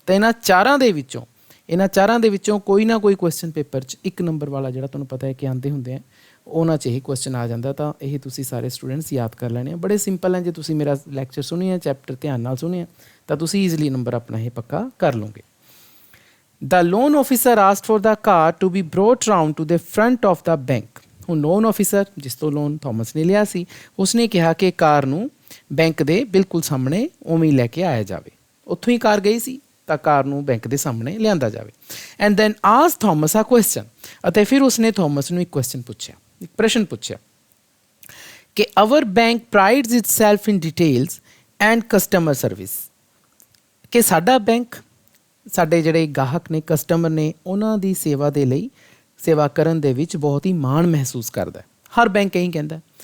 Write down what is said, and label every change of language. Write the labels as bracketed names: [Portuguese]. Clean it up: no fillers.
[Punjabi] ਤਾਂ ਇਹਨਾਂ ਚਾਰਾਂ ਦੇ ਵਿੱਚੋਂ ਕੋਈ ਨਾ ਕੋਈ ਕੁਐਸਚਨ ਪੇਪਰ 'ਚ 1 ਨੰਬਰ ਵਾਲਾ ਜਿਹੜਾ ਤੁਹਾਨੂੰ ਪਤਾ ਹੈ ਕਿ ਆਉਂਦੇ ਹੁੰਦੇ ਆ, ਉਹਨਾਂ 'ਚ ਇਹ ਕੁਐਸਚਨ ਆ ਜਾਂਦਾ। ਤਾਂ ਇਹ ਤੁਸੀਂ ਸਾਰੇ ਸਟੂਡੈਂਟਸ ਯਾਦ ਕਰ ਲੈਣੇ ਆ, ਬੜੇ ਸਿੰਪਲ ਹੈ। ਜੇ ਤੁਸੀਂ ਮੇਰਾ ਲੈਕਚਰ ਸੁਣਿਆ, ਚੈਪਟਰ ਧਿਆਨ ਨਾਲ ਸੁਣਿਆ, ਤਾਂ ਤੁਸੀਂ ਈਜ਼ਲੀ ਨੰਬਰ ਆਪਣਾ ਇਹ ਪੱਕਾ ਕਰ ਲਓਗੇ। [English] The loan officer asked for the car to be brought round to the front of the bank. [Punjabi] ਹੁਣ ਲੋਨ ਆਫਿਸਰ, ਜਿਸ ਤੋਂ ਲੋਨ ਥੋਮਸ ਨੇ ਲਿਆ ਸੀ, ਉਸਨੇ ਕਿਹਾ ਕਿ ਕਾਰ ਨੂੰ ਬੈਂਕ ਦੇ ਬਿਲਕੁਲ ਸਾਹਮਣੇ ਉਵੇਂ ਹੀ ਲੈ ਕੇ ਆਇਆ ਜਾਵੇ। ਉੱਥੋਂ ਹੀ ਕਾਰ ਗਈ ਸੀ ਤਾਂ ਕਾਰ ਨੂੰ ਬੈਂਕ ਦੇ ਸਾਹਮਣੇ ਲਿਆਂਦਾ ਜਾਵੇ। [English] and then ask Thomas a question, [Punjabi] ਅਤੇ ਫਿਰ ਉਸਨੇ ਥੋਮਸ ਨੂੰ ਇੱਕ ਕੁਐਸਚਨ ਪੁੱਛਿਆ, ਇੱਕ ਪ੍ਰਸ਼ਨ ਪੁੱਛਿਆ ਕਿ [English] our bank prides itself in details and customer service, [Punjabi] ਕਿ ਸਾਡਾ ਬੈਂਕ, ਸਾਡੇ ਜਿਹੜੇ ਗਾਹਕ ਨੇ, ਕਸਟਮਰ ਨੇ, ਉਹਨਾਂ ਦੀ ਸੇਵਾ ਦੇ ਲਈ, ਸੇਵਾ ਕਰਨ ਦੇ ਵਿੱਚ ਬਹੁਤ ਹੀ ਮਾਣ ਮਹਿਸੂਸ ਕਰਦਾ ਹੈ। ਹਰ ਬੈਂਕ ਇਹੀ ਕਹਿੰਦਾ।